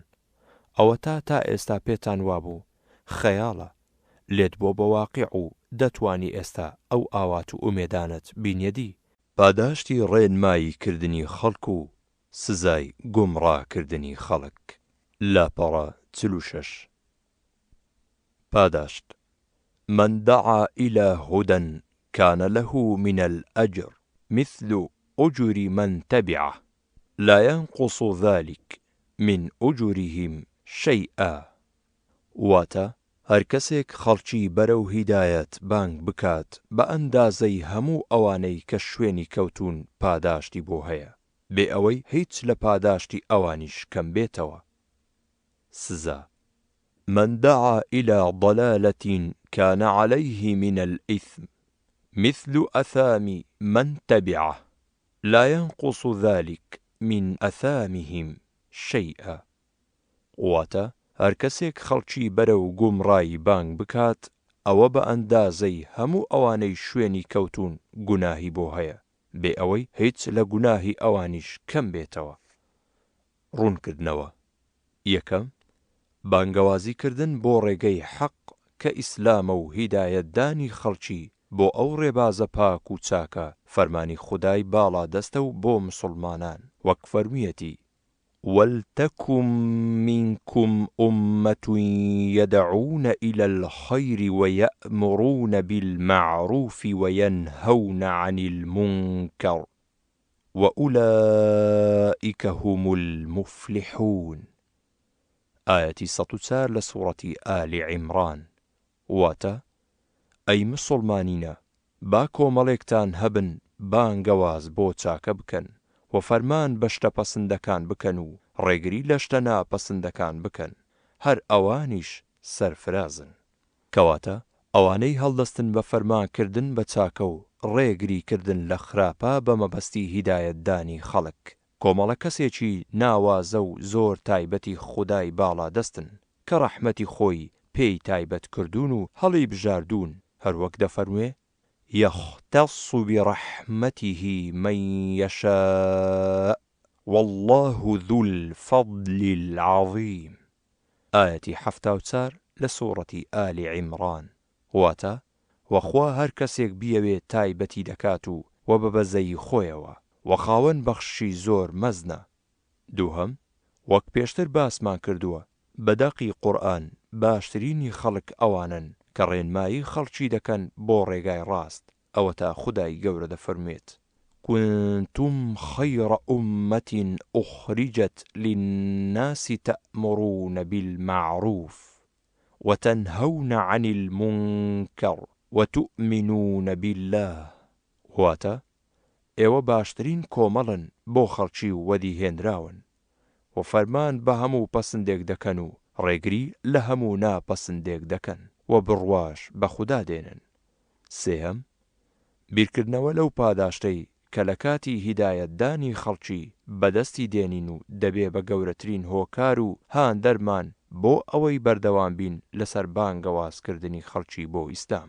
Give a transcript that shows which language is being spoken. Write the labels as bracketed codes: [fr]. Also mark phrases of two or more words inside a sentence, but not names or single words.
[ckb] ئەوە تا ئێستا پێتان وابوو خەیاڵە، لێت بۆ بە واقیع و دەتوانی ئێستا ئەو ئاوات و ئومێدانت بینیەدی پاداشتی ڕێنمایی کردنی خەڵک و سزای گومڕاکردنی خەڵک. لاپەڕە 46. [ar] پاداشت من دعا إلى هدى كان له من الأجر مثل أجر من تبعه لا ينقص ذلك من أجرهم شيئا. [ckb] واتە هەر کەسێک خەڵکی بەرەو هیدایەت بانگ بکات بە ئەندازەی هەموو ئەوانەی کە شوێنی کەوتون پاداشتی بۆ هەیە بێ ئەوەی هیچ لە پاداشتی ئەوانیش کەم بێتەوە. [ar] سزا من دعا إلى ضلالة كان عليه من الإثم مثل أثام من تبعه لا ينقص ذلك من أثامهم شيئا. [ckb] واتە هەر کەسێک خەڵکی بەرەو گومڕایی بانگ بکات ئەوە بە ئەندازەی هەموو ئەوانەی شوێنی کەوتون گوناهی بۆ هەیە بێ ئەوەی هیچ لە گوناهی ئەوانیش کەم بێتەوە. ڕوونکردنەوە. یەکەم، بانگەوازیکردن بۆ ڕێگەی حەق کە ئیسلامە و هیدایەتدانی خەڵکی بۆ ئەو ڕێبازە پاک و چاکە فەرمانی خودای باڵا دەستە و بۆ مسڵمانان وەک فەرمیەتی [ar] ولتكن منكم أمة يدعون إلى الخير ويأمرون بالمعروف وينهون عن المنكر وأولئك هم المفلحون. آية 104 لسورة آل عمران. [ckb] واتا أي مسلمانين با کۆمەڵێکتان هەبن بانگەواز بۆ چاکە بکەن و فەرمان بە شتە پەسەندەکان بکەن و ڕێگری لە شتە ناپەسەندەکان بکەن هەر ئەوانیش سەرفرازن. کەواتە ئەوانەی هەڵدەستن بە فەرمانکردن بە چاکە و ڕێگریکردن لە خراپە بە مەبەستی هیدایەتدانی خەڵک کۆمەڵە کەسێکی ناوازە و زۆر تایبەتی خودای باڵا دەستن کە ڕەحمەتی خۆی پێی تایبەت کردوون و هەڵی بژاردوون هەروەک دەفەرموێ [ar] يختص برحمته من يشاء والله ذو الفضل العظيم. آية 74 لسورة آل عمران. [ckb] واتا وخوا هەر کەسێک بیەوێ تایبەتی دەکات و بە بەزەی خۆیەوە و خاوەن بەخشی زۆر مەزنە. دووهەم، وەک پێشتر باسمان کردووە بەدەقی قورئان باشترینی خەڵک ئەوانن کە ڕێنمایی خەڵکی دەکەن بۆ ڕێگای ڕاست. ئەوە تا خودای گەورە دەفەرمێت [ar] كنتم خير أمة أخرجت للناس تأمرون بالمعروف وتنهون عن المنكر وتؤمنون بالله. [ckb] واتە ئێوە باشترین کۆمەڵن بۆ خەڵکی وەدی هێنراون و فەرمان بە هەموو پەسندێک دەکەن و ڕێگری لە هەموو ناپەسندێک دەکەن و بڕواش بە خودا دێنن. سێهەم، بیرکردنەوە لەو پاداشتەی کە لە کاتی هیدایەتدانی خەڵکی بەدەستی دێنین و دەبێ بە گەورەترین هۆکار و هان دەرمان بۆ ئەوەی بەردەوام بین لەسەر بانگەوازکردنی خەڵکی بۆ ئیسلام.